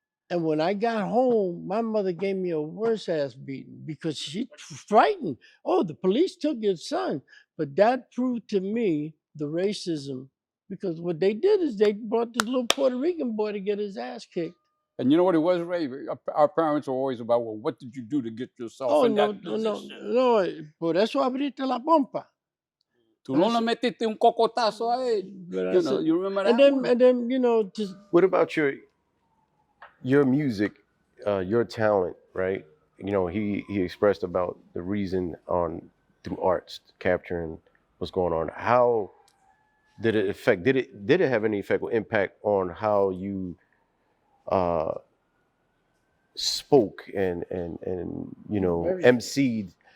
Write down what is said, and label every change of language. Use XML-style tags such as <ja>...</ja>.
<en>And when I got home, my mother gave me a worse ass beating because she frightened. "Oh, the police took your son." But that proved to me the racism, because what they did is they brought this little Puerto Rican boy to get his ass kicked. And you know what it was, Ray? Our parents were always about, well, what did you do to get yourself in that position?</en> <es>No, por eso abriste la pompa. Tú no le metiste un cocotazo a él.</es> <en>You know, you remember that and then, you know, just... What about your music, your talent, right? You know, he expressed about the reason through arts, capturing what's going on. How did it affect? Did it have any effect or impact on how you spoke and you know, MC'd?</en>